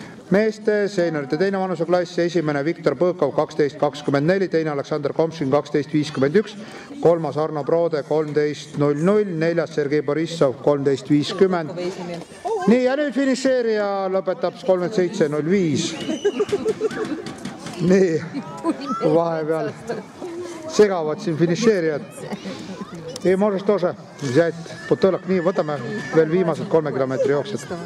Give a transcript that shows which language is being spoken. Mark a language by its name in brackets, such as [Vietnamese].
[Estonian] Meeste seenorite teine vanuseklass, esimene Viktor Põõkov 12.24, teine Aleksander Komšin 12.51, kolmas Arno Proode 13.00, neljas Sergei Borissov 13.50. Nii, ja nüüd finišeerija lõpetab 37.05. Nii, vahepeal segavad siin finišeerijad. [Russian] Ei, можешь тоже взять бутылок. [Estonian] Nii, võtame veel viimased 3 kilomeetri jooksed.